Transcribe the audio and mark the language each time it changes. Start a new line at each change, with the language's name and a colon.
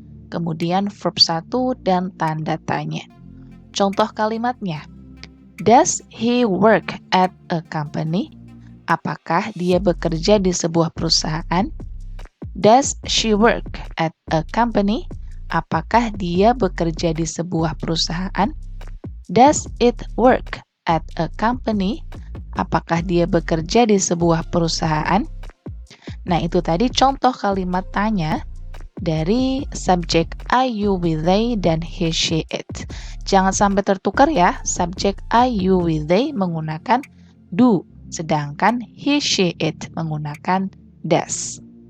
Indonesian: Kemudian verb 1 dan tanda tanya. Contoh kalimatnya.
English: Does he work at a company?
Indonesian: Apakah dia bekerja di sebuah perusahaan?
English: Does she work at a company?
Indonesian: Apakah dia bekerja di sebuah perusahaan?
English: Does it work at a company?
Indonesian: Apakah dia bekerja di sebuah perusahaan? Nah, itu tadi contoh kalimat tanya dari subjek I, you, we, they, dan he, she, it. Jangan sampai tertukar ya, subjek I, you, we, they menggunakan do, sedangkan he, she, it menggunakan does.